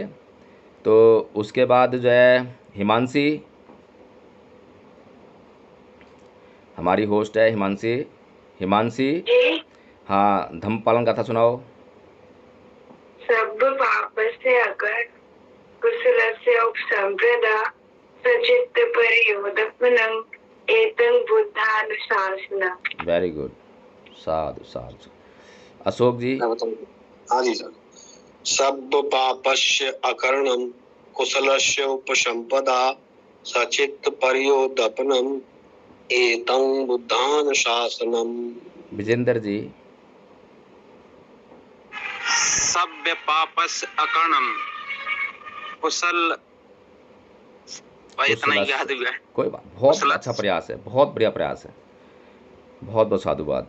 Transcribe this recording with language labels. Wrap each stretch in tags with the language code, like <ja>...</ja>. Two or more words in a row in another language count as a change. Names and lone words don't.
<hi>तो उसके बाद जो है हिमांशी, हमारी होस्ट है हिमांशी। हिमांशी, जी। हाँ धम्म पालन गाथा सुनाओ।</hi> <pi>सब पापस्य अगर कुशलस्य उपसंप्रदा सचित्त परियोदपनं एतं बुद्धानुशासनम्।</pi> <en>very good,</en> <hi>साधु साधु। अशोक जी। हाँ जी सर।</hi> <pi>सब पापस्य अकरणम कुशलस्य उपसंपदा सचित्त पर्योदपनम एतं बुद्धानुशासनम।</pi> <hi>विजेंद्र जी।</hi> <pi>सभ्य पापस अकरणम कुशल,</pi> <hi>इतना ही याद हुआ है। कोई बात, बहुत कुशल- अच्छा प्रयास है, बहुत बढ़िया प्रयास है, बहुत बहुत साधुवाद।</hi>